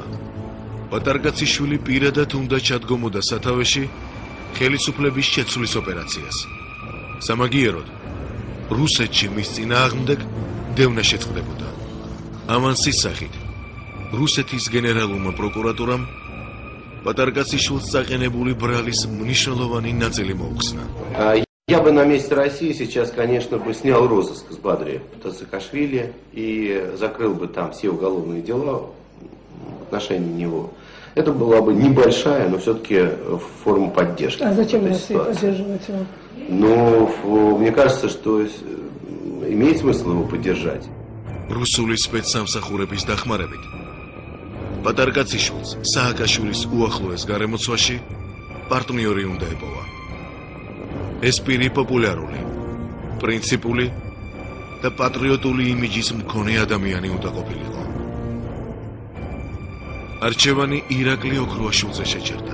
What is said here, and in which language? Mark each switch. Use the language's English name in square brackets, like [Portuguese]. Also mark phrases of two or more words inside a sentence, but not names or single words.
[Georgian] პატარკაციშვილი პირადად უნდა ჩადგომოდა სათავეში ხელისუფლების შეცვლის ოპერაციას. სამაგიეროდ რუსეთში მის წინააღმდეგ დევნა შეწყდებოდა. ავანსის სახით რუსეთის გენერალურმა პროკურატურამ პატარკაციშვილს წაყენებული ბრალის მნიშვნელოვანი ნაწილი მოუხსნა. [Russian] Я бы на месте России сейчас, конечно, бы снял розыск с Бадри Саакашвили и закрыл бы там все уголовные дела в отношении него. Это была бы небольшая, но все-таки форма поддержки. А зачем Россия поддерживать его? Ну, мне кажется, что имеет смысл его поддержать. [Georgian] Русули спецсамსახურების დახმარებით პატარკაციშვილს სააკაშვილის უახლოეს გარემოცვაში პარტნიორი უნდა ეპოვა. ეს პირი პოპულარული, პრინციპული და პატრიოტული იმიჯის მქონე ადამიანი უნდა ყოფილიყო. არჩევანი ირაკლი ოქრუაშვილზე შეჩერდა.